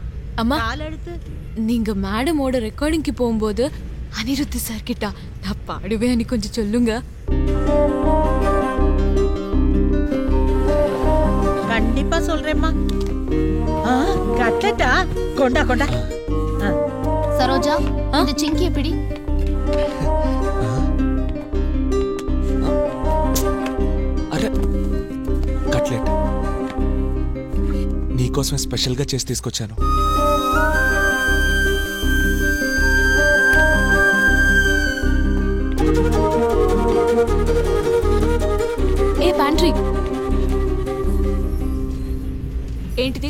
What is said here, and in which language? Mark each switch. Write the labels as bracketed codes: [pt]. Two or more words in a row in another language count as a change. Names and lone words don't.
[ta] அம்மா, நீங்க மேடமோட ரெக்கார்டிங்க்கு போகும்போது அனிருத் சார் கிட்ட நான் பாடுவேன் கொஞ்சம் சொல்லுங்க. கண்டிப்பா சொல்றேம்மா. கட்லெட்டா? கொண்டா கொண்டா. சரோஜா, இந்த சிங்கி எப்படி? [te] అరే కట్లెట్ నీకోసమే స్పెషల్గా చేసి తీసుకొచ్చాను. ఏ ప్యాంట్రీ, ఏంటిది?